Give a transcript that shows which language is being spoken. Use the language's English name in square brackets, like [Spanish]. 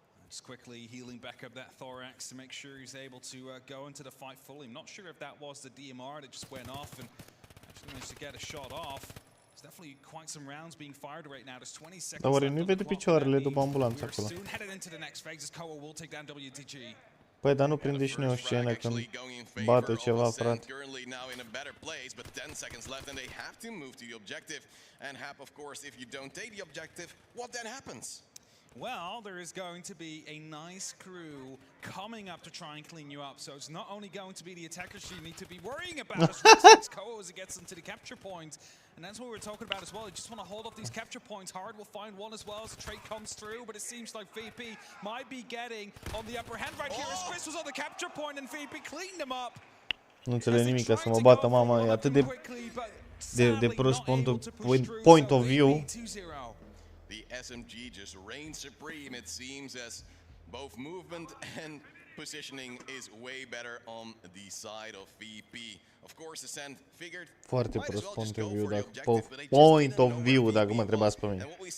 [English] Just quickly healing back up that thorax to make sure he's able to go into the fight fully. I'm not sure if that was the DMR that just went off and actually managed to get a shot off. There's definitely quite some rounds being fired right now. There's 20 seconds left on the clock. We're soon headed into the next phase as Koa will take down WTG. [Romanian] Păi, dar nu prinde și noi o scenă când bate ceva, frate. [English] Currently now in a better place, but 10 seconds left and they have to move to the objective. And Hap, of course, if you don't take the objective, what then happens? Well, there is going to be a nice crew coming up to try and clean you up. So it's not only going to be the attackers you need to be worrying about as Koa as it gets into the capture point. And that's what we're talking about as well. You just want to hold off these capture points. Hard will find one as well as the trade comes through. But it seems like VP might be getting on the upper hand right here as Chris was on the capture point and VP cleaned him up. [Romanian] Nu înțeleg nimic, ca să mă bată mama, e atât de prost [English] point of view. The SMG just reigns supreme, it seems, as both movement and positioning is way better on the side of VP. Of course, Ascent figured [Romanian] foarte prost [English] point of view, point of view, [Romanian] dacă mă întrebați pe mine.